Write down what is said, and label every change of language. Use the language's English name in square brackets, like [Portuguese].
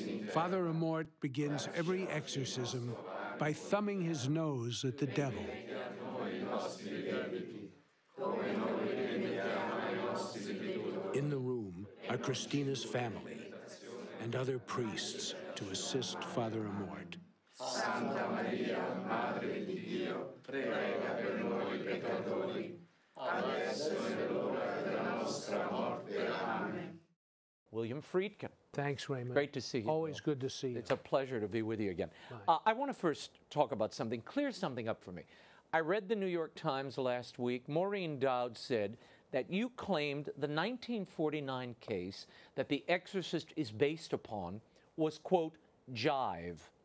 [English] Father Amorth begins every exorcism by thumbing his nose at the devil. In the room are Christina's family and other priests to assist Father Amorth. [Italian] Santa Maria, Madre di Dio, prega per noi peccatori, adesso e nell'ora della nostra morte. Amen. [English] William Friedkin. Thanks, Raymond. Great to see you. Always good to see you. It's a pleasure to be with you again. I want to first talk about something, clear something up for me. I read the New York Times last week. Maureen Dowd said that you claimed the 1949 case that The Exorcist is based upon was, quote, jive.